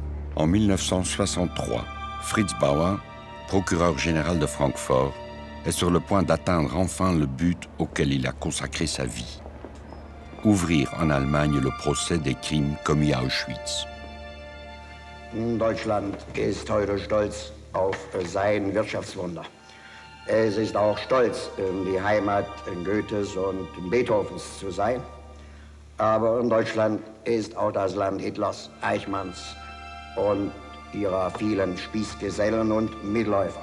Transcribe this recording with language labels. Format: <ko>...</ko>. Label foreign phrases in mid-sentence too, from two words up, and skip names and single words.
<fr>En 1963, Fritz Bauer, procureur général de Francfort, est sur le point d'atteindre enfin le but auquel il a consacré sa vie. Ouvrir en Allemagne le procès des crimes commis à Auschwitz.</fr> <de>Deutschland ist heute stolz auf sein Wirtschaftswunder. Es ist auch stolz, die Heimat Goethes und Beethovens zu sein. Aber Deutschland ist auch das Land Hitlers, Eichmanns und ihrer vielen Spießgesellen und Mitläufer.</de>